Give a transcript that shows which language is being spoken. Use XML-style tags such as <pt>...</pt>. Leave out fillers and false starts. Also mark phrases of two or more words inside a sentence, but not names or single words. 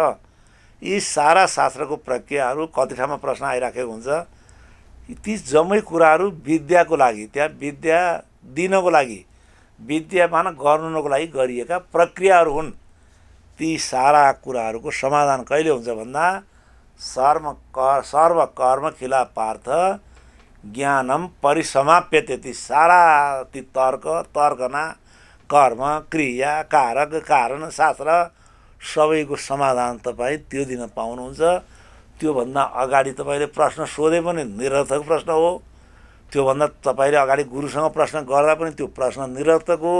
<ne>यी सारा शास्त्रको प्रक्रियाहरू कति ठाउँमा प्रश्न आइराखेको हुन्छ। ती जम्मै कुराहरू विद्याको लागि, त्यहाँ विद्या दिनको लागि, विद्यमान गर्नुको लागि गरिएका प्रक्रियाहरू हुन्। ती सारा कुराहरूको समाधान कहिले हुन्छ भन्दा</ne> <sa>सर्व कर्म खिला पार्थ ज्ञानम परिसमाप्यते।</sa> <ne>ती सारा ती तर्कना कर्म क्रिया कारक कारण शास्त्र सबैको समाधान तपाईँ त्यो दिन पाउनुहुन्छ। त्योभन्दा अगाडि तपाईँले प्रश्न सोधे पनि निरर्थक प्रश्न हो। त्योभन्दा तपाईँले अगाडि गुरुसँग प्रश्न गर्दा पनि त्यो प्रश्न निरर्थक हो।</ne>